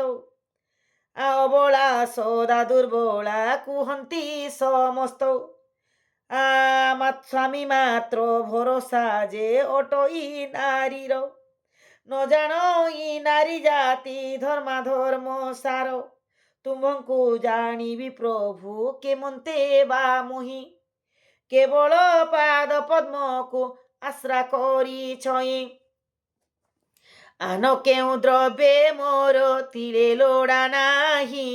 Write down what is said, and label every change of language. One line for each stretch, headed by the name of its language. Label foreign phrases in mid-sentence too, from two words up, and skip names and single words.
Odia: ଅବଳା ସଦା ଦୁର୍ବଳା କୁହନ୍ତି ସମସ୍ତ। ସ୍ୱାମୀ ମାତ୍ର ଭରସା ଯେ ଅଟଇ ନାରୀର। ନ ଜାଣଇ ନାରୀ ଜାତି ଧର୍ମାଧର୍ମ ସାର। ତୁମ୍ଭଙ୍କୁ ଜାଣିବି ପ୍ରଭୁ କେମନ୍ତେ ବା ମୁହିଁ। କେବଳ ପାଦ ପଦ୍ମକୁ ଆଶ୍ରା କରି ଛଇଁ। ଆନ କେଉଁ ଦ୍ରବ୍ୟ ମୋର ତିଳେ ଲୋଡ଼ା ନାହିଁ।